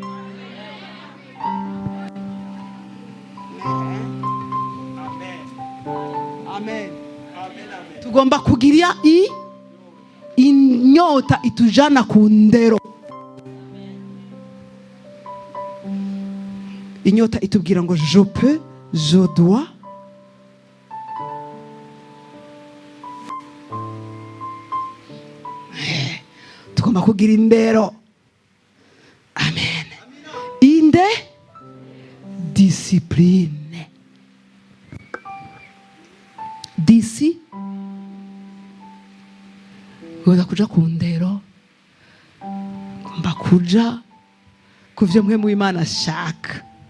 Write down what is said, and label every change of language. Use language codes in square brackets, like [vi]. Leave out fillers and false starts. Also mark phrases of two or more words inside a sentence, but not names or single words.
[rn] Amen. Tugomba kugira inyota itujana ku ndero. Inyota itubwira ngo [fr] je peux, je dois. [rn] Tugomba kugira indero. Amen. Inde discipline. Goza kuja ku ndero, ngomba kuja kuvyo Mpwemu Imana ashaka.